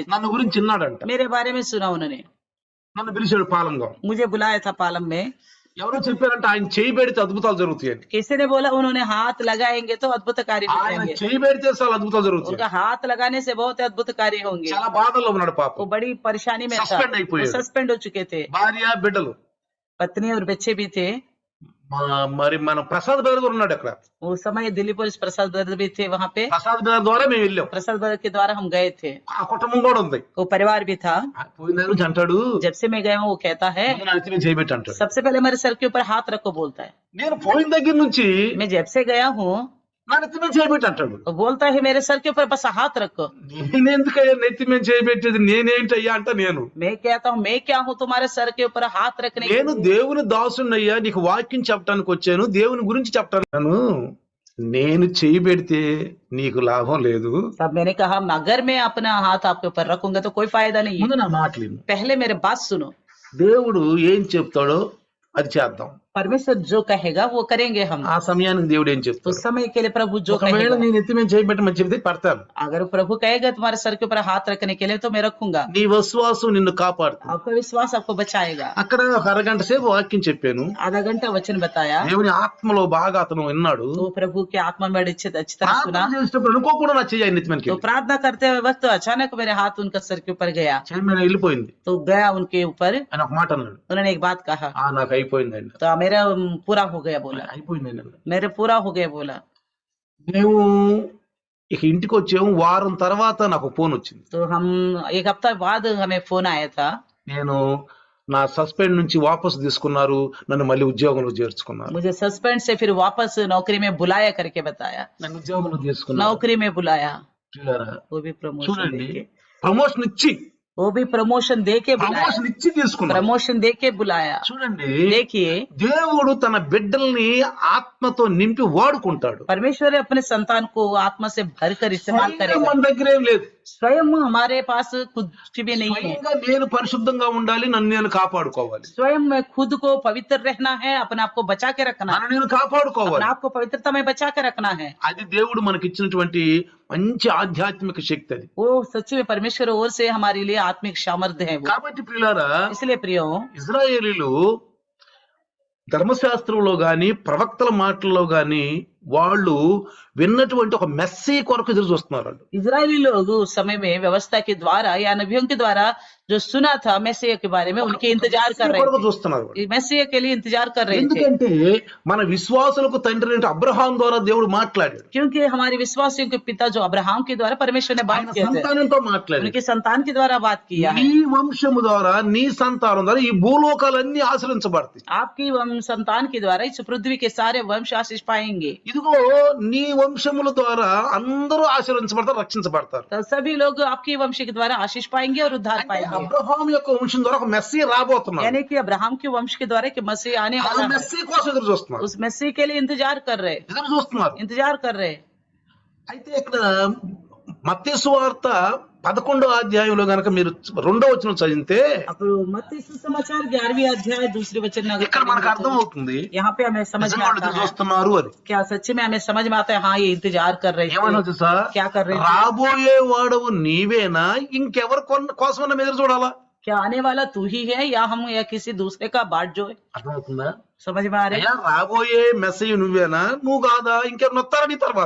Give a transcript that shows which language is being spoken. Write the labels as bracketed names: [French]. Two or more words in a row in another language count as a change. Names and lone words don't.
[Telugu] నన్ను గురించి విన్నాడంట. [Hindi] मेरे बारे में सुना उन्होंने, [Telugu] నన్ను పిలిచాడు పాలంగా. [Hindi] मुझे बुलाया था पालम में, [Telugu] ఎవరో చెప్పారంటే ఆయన చేయి పెడితే అద్భుతాలు జరుగుతాయని. [Hindi] किसी ने बोला उन्होंने हाथ लगाएंगे तो अद्भुत कार्य हो [Telugu] ఆయన [Hindi] जाएंगे, [Telugu] చేయి పెడితే చాలా అద్భుతాలు జరుగుతాయి. [Hindi] उनका हाथ लगाने से बहुत अद्भुत कार्य होंगे। [Telugu] చాలా బాధల్లో ఉన్నాడు [Hindi] वो [Telugu] పాపం. [Hindi] बड़ी परेशानी में था, [Telugu] Suspend అయిపోయాడు. [Hindi] वो सस्पेंड हो चुके थे, [Telugu] భార్య బిడ్డలు. [Hindi] पत्नी और बच्चे भी थे। [Telugu] మరి మన ప్రసాద్ బ్రదర్ కూడా ఉన్నాడు అక్కడ. [Hindi] उस समय दिल्ली पुलिस प्रसाद ब्रदर भी थे वहाँ पे, [Telugu] ప్రసాద్ బ్రదర్ ద్వారా మేము వెళ్ళాం. [Hindi] प्रसाद ब्रदर के द्वारा हम गए थे, [Telugu] ఆ కుటుంబం కూడా ఉంది. [Hindi] वो परिवार भी था। [Telugu] పోయిన నుంచి అంటాడు, [Hindi] जब से मैं गया हूँ वो कहता है [Telugu] "ముందు నా నెత్తి మీద చేయి పెట్టు" అంటాడు. [Hindi] सबसे पहले मेरे सर के ऊपर हाथ रखो बोलता है। [Telugu] నేను పోయిన దగ్గర నుంచి [Hindi] मैं जब से गया हूँ [Telugu] నా నెత్తి మీద చేయి పెట్టు అంటాడు. [Hindi] वो बोलता है मेरे सर के ऊपर बस हाथ रखो। [Telugu] నేనెందుకయ్యా నెత్తి మీద చేయి పెట్టేది, నేనేంటయ్యా అంట. నేను [Hindi] मैं कहता हूँ मैं क्या हूँ तुम्हारे सर के ऊपर हाथ रखने के [Telugu] నేను [Hindi] लिए? [Telugu] దేవుని దాసున్నయ్యా, నీకు వాక్యం చెప్పడానికి వచ్చాను, దేవుని గురించి చెప్పటాను. నేను చేయి పెడితే నీకు లాభం లేదు. [Hindi] तब मैंने कहा अगर मैं अपना हाथ आपके ऊपर रखूंगा तो कोई फायदा नहीं है, [Telugu] ముందు నా మాటలు [Hindi] पहले मेरे बात सुनो। [Telugu] దేవుడు ఏం చెప్తాడో అది చేద్దాం. [Hindi] परमेश्वर जो कहेगा वो करेंगे हम, [Telugu] ఆ సమయానికి దేవుడు ఏం [Hindi] तो [Telugu] చెప్తాడు. [Hindi] समय के लिए प्रभु जो [Telugu] ఒకవేళ [Hindi] कहेगा, [Telugu] నేను ఎత్తి మీద చేయి పెట్టమని చెప్తే పడతాను. [Hindi] अगर प्रभु कहेगा तुम्हारे सर के ऊपर हाथ रखने के लिए तो मैं रखूंगा। [Telugu] నీ విశ్వాసం నిన్ను కాపాడుతుంది. [Hindi] आपका विश्वास आपको बचाएगा। [Telugu] అక్కడ ఒక అరగంట సేపు వాక్యం చెప్పాను. [Hindi] आधा घंटा वचन बताया, [Telugu] దేవుని ఆత్మలో బాగా అతను విన్నాడు. [Hindi] तो प्रभु के आत्मा में बड़ी अच्छी तरह सुना। [Telugu] ప్రార్థన చేసేటప్పుడు అనుకోకుండా నా చెయ్యి ఆయన నెత్తి మీదకి [Hindi] तो [Telugu] వెళ్ళింది. [Hindi] प्रार्थना करते हुए वक्त अचानक मेरे हाथ उनका सर के ऊपर गया, [Telugu] చెయ్యి మీద వెళ్ళిపోయింది. [Hindi] तो गया उनके ऊपर। [Telugu] ఆయన ఒక మాట అన్నాడు, [Hindi] उन्होंने एक बात कहा, [Telugu] నాకు అయిపోయిందండి. [Hindi] तो मेरा पूरा हो गया बोला, [Telugu] అయిపోయిందండి అన్నాడు. [Hindi] मेरे पूरा हो गया बोला। [Telugu] మేము ఇక ఇంటికి వచ్చాము. వారం తర్వాత నాకు ఫోన్ వచ్చింది. [Hindi] तो हम एक हफ्ता बाद हमें फोन आया था, [Telugu] నేను నా సస్పెండ్ నుంచి వాపసు తీసుకున్నారు, నన్ను మళ్ళీ ఉద్యోగంలో చేర్చుకున్నారు. [Hindi] मुझे सस्पेंड से फिर वापस नौकरी में बुलाया करके बताया, [Telugu] నన్ను ఉద్యోగంలో తీసుకున్నారు. [Hindi] नौकरी में बुलाया, [Telugu] చూడారా? [Hindi] वो भी प्रमोशन [Telugu] చూడండి, [Hindi] देके, [Telugu] ప్రమోషన్ ఇచ్చి [Hindi] वो भी प्रमोशन देके बुलाया, [Telugu] ప్రమోషన్ ఇచ్చి తీసుకున్నారు. [Hindi] प्रमोशन देके बुलाया। [Telugu] చూడండి, [Hindi] देखिए [Telugu] దేవుడు తన బిడ్డల్ని ఆత్మతో నింపి వాడుకుంటాడు. [Hindi] परमेश्वर अपने संतान को आत्मा से भरकर इस्तेमाल [Telugu] స్వయంగా [Hindi] करेगा। [Telugu] మన దగ్గర ఏం లేదు. [Hindi] स्वयं हमारे पास कुछ भी नहीं है, [Telugu] స్వయంగా నేను పరిశుద్ధంగా ఉండాలి, నన్ను నేను కాపాడుకోవాలి, [Hindi] स्वयं में खुद को पवित्र रहना है, अपने आप को बचा के रखना है, [Telugu] నన్ను నేను [Hindi] अपने [Telugu] కాపాడుకోవాలి. [Hindi] आप को पवित्रता में बचा के रखना है। [Telugu] అది దేవుడు మనకిచ్చినటువంటి మంచి ఆధ్యాత్మిక శక్తి అది. [Hindi] वो सच्ची में परमेश्वर ओर से हमारे लिए आत्मिक सामर्थ्य है वो। [Telugu] కాబట్టి ప్రియులారా, [Hindi] इसलिए प्रियो, [Telugu] ఇజ్రాయేలీలు ధర్మశాస్త్రంలో గాని ప్రవక్తల మాటల్లో గాని వాళ్ళు విన్నటువంటి ఒక మెస్సీ కొరకు ఎదురు చూస్తున్నారు. [Hindi] इजरायली लोग उस समय में व्यवस्था के द्वारा या नबियों के द्वारा जो सुना था मैसिया के बारे में, उनके इंतजार कर रहे [Telugu] కొరకు [Hindi] थे, [Telugu] చూస్తున్నారు. [Hindi] मैसिया के लिए इंतजार कर रहे थे, [Telugu] ఎందుకంటే మన విశ్వాసులకు తండ్రి అంటే అబ్రహాం ద్వారా దేవుడు మాట్లాడాడు. [Hindi] क्योंकि हमारे विश्वासियों के पिता जो अब्राहम के द्वारा परमेश्वर ने बात [Telugu] ఆయన [Hindi] किया था, [Telugu] సంతానంతో మాట్లాడాడు. [Hindi] उनके संतान के द्वारा बात किया है। [Telugu] నీ వంశము ద్వారా, నీ సంతానం ద్వారా ఈ భూలోకాలన్నీ ఆశ్రయించబడతాయి. [Hindi] आपकी संतान के द्वारा इस पृथ्वी के सारे वंश आशीष पाएंगे। [Telugu] ఇదిగో నీ వంశముల ద్వారా అందరూ ఆశీర్వదించబడతారు, రక్షించబడతారు. [Hindi] तो सभी लोग आपके वंश के द्वारा आशीष पाएंगे और उद्धार [Telugu] అంటే [Hindi] पाएंगे, [Telugu] అబ్రహాం యొక్క వంశం ద్వారా ఒక మెస్సీ రాబోతున్నాడు. [Hindi] यानी कि अब्राहम के वंश के द्वारा कि मसीह आने [Telugu] ఆ [Hindi] वाला है, [Telugu] మెస్సీ కోసం ఎదురు చూస్తున్నారు, [Hindi] उस मसीह के लिए इंतजार कर रहे, [Telugu] ఎదురు చూస్తున్నారు. [Hindi] इंतजार कर रहे। [Telugu] అయితే ఇక్కడ మత్తయి సువార్త 11వ అధ్యాయంలో గనక మీరు 2వ వచనం చదివితే [Hindi] अब मत्ती सुसमाचार 11वें अध्याय दूसरे वचन में [Telugu] ఇక్కడ మనకు అర్థం [Hindi] अगर [Telugu] అవుతుంది [Hindi] यहाँ पे हमें समझ में [Telugu] నిజంగా వాళ్ళు [Hindi] आता [Telugu] ఎదురు [Hindi] है, [Telugu] చూస్తున్నారు అని. [Hindi] क्या सच्ची में हमें समझ में आता है, हाँ ये इंतजार कर रहे [Telugu] ఏమన్నా [Hindi] थे। [Telugu] తెలుసా? [Hindi] क्या कर रहे थे? [Telugu] రాబోయే వాడవు నీవేనా, ఇంకెవరి కోసమన్నా ఎదురు చూడాలా? [Hindi] क्या आने वाला तू ही है या हम या किसी दूसरे का बाट जो है? [Telugu] అర్థమవుతుందా? [Hindi] समझ में आ रहे? [Telugu] అయ్యా రాబోయే మెసేజ్ నువ్వేనా, నువ్వు కాదా, ఇంకెవరు వస్తారా నీ తర్వాత?